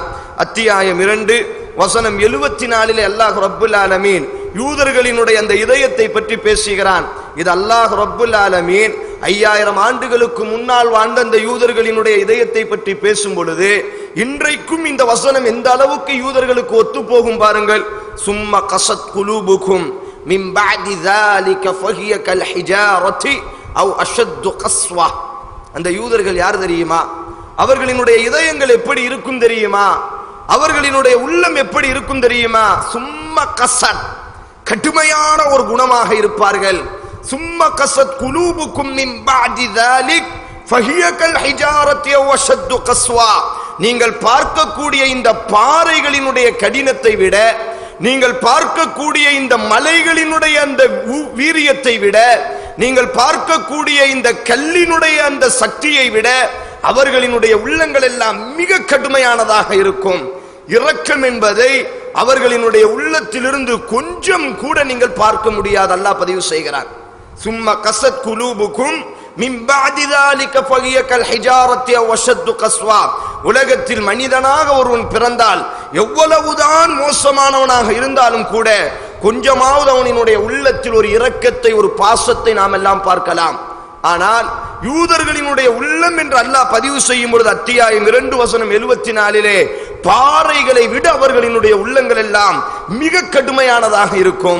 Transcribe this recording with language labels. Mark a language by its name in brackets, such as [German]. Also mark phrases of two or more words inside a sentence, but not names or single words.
[Tamil] அத்தியாயம் 2 வசனம் 74 [Arabic] الله رب العالمين [Tamil] யூதர்களினுடைய அந்த இதயத்தை பற்றி பேசுகிறான். இது [Arabic] الله رب العالمين [Tamil] 5000 ஆண்டுகளுக்கு முன்னால் வாழ்ந்த அந்த யூதர்களினுடைய இதயத்தை பற்றி பேசும் பொழுது இன்றைக்கும் இந்த வசனம் எந்த அளவுக்கு யூதர்களுக்கு ஒத்து போகும் பாருங்கள். [Arabic] ثم قست قلوبكم من بعد ذلك فهي كالحجارة أو أشد قسوة. [Tamil] அந்த யூதர்கள் யார் தெரியுமா? அவர்களினுடைய இதயங்கள் எப்படி இருக்கும் தெரியுமா? அவர்களினுடைய உள்ளம் எப்படி இருக்கும் தெரியுமா? [Arabic] ثم قست, [Tamil] கடுமையான ஒரு குணமாக இருப்பார்கள். [Arabic] ثم قست قلوبكم من بعد ذلك فهي كالحجارة أو أشد قسوة. [Tamil] நீங்கள் பார்க்கக்கூடிய இந்த பாறைகளினுடைய கடினத்தை விட, நீங்கள் பார்க்கக்கூடிய இந்த மலைகளினுடைய அந்த வீரியத்தை விட, நீங்கள் பார்க்கக்கூடிய இந்த கல்லினுடைய அந்த சக்தியை விட அவர்களினுடைய உள்ளங்கள் எல்லாம் மிக கடுமையானதாக இருக்கும். இரக்கம் என்பதை அவர்களினுடைய உள்ளத்திலிருந்து கொஞ்சம் கூட நீங்கள் பார்க்க முடியாது. அல்லாஹ் பதிவு செய்கிறார். [Arabic] ثم قست قلوبكم من بعد ذلك فهي كالحجارة أو أشد قسوة. [Tamil] உலகத்தில் மனிதனாக ஒருவன் பிறந்தால் எவ்வளவுதான் மோசமானவனாக இருந்தாலும் கூட கொஞ்சமாவது அவனினுடைய உள்ளத்தில் ஒரு இரக்கத்தை, ஒரு பாசத்தை நாம் எல்லாம் பார்க்கலாம். ஆனால் யூதர்களினுடைய உள்ளம் என்று அல்லாஹ் பதிவு செய்யும் பொழுது அத்தியாயம் 2 வசனம் 74 பாறைகளை விட அவர்களினுடைய உள்ளங்கள் எல்லாம் மிக கடுமையானதாக இருக்கும்.